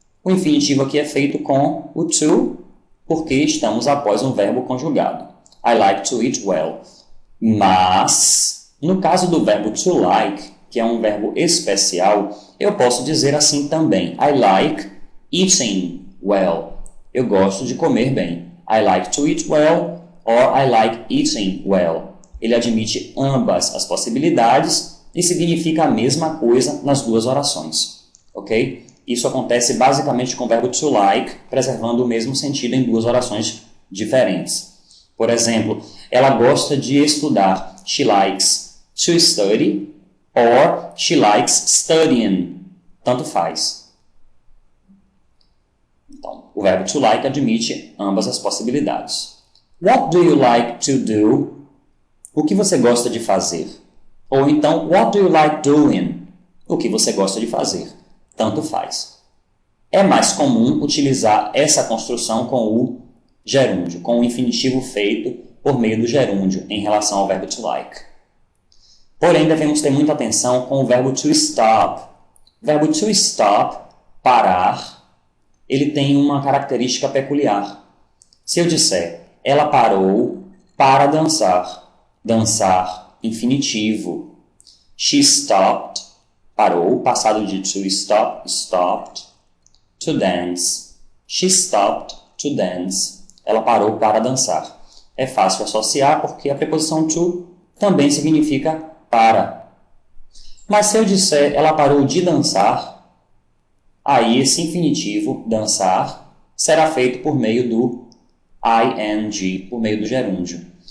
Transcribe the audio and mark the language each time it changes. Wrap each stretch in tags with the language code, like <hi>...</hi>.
<pt>O infinitivo aqui é feito com o to, porque estamos após um verbo conjugado.</pt> <en>I like to eat well.</en> <pt>Mas, no caso do verbo to like, que é um verbo especial, eu posso dizer assim também.</pt> <en>I like eating well.</en> <pt>Eu gosto de comer bem.</pt> <en>I like to eat well or I like eating well.</en> <pt>Ele admite ambas as possibilidades e significa a mesma coisa nas duas orações. Ok? Isso acontece basicamente com o verbo to like, preservando o mesmo sentido em duas orações diferentes. Por exemplo, ela gosta de estudar.</pt> <en>She likes to study or she likes studying.</en> <pt>Tanto faz. Então, o verbo to like admite ambas as possibilidades.</pt> <en>What do you like to do?</en> <pt>O que você gosta de fazer? Ou então,</pt> <en>what do you like doing?</en> <pt>O que você gosta de fazer? Tanto faz. É mais comum utilizar essa construção com o gerúndio, com o infinitivo feito por meio do gerúndio em relação ao verbo to like. Porém, devemos ter muita atenção com o verbo to stop. O verbo to stop, parar, ele tem uma característica peculiar. Se eu disser, ela parou para dançar, dançar, infinitivo.</pt> <en>She stopped,</en> <pt>parou, passado de</pt> <en>to stop, stopped, to dance. She stopped to dance.</en> <pt>Ela parou para dançar. É fácil associar porque a preposição to também significa para. Mas se eu disser ela parou de dançar, aí esse infinitivo, dançar, será feito por meio do ing, por meio do gerúndio.</pt>